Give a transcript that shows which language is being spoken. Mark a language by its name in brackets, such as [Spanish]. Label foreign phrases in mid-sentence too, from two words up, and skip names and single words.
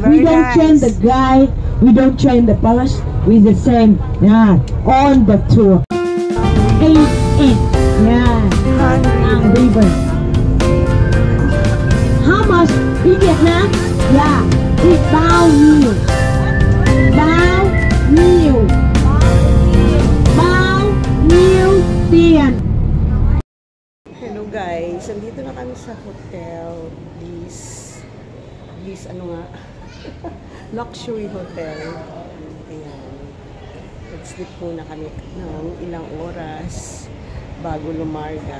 [English] we don't nice. change the guy, we don't change the bus, we the same. Yeah, on the tour. 8 yeah, Hang River. How much in Vietnam? Yeah, it's [Vietnamese] bao nhiêu? Bao nhiêu? Bao nhiêu tiền? [English] Hello guys, [Filipino] andito na kami sa hotel. [English] This luxury hotel. [Filipino] Ayan. Nag-sleep muna kami ng ilang oras bago lumarga.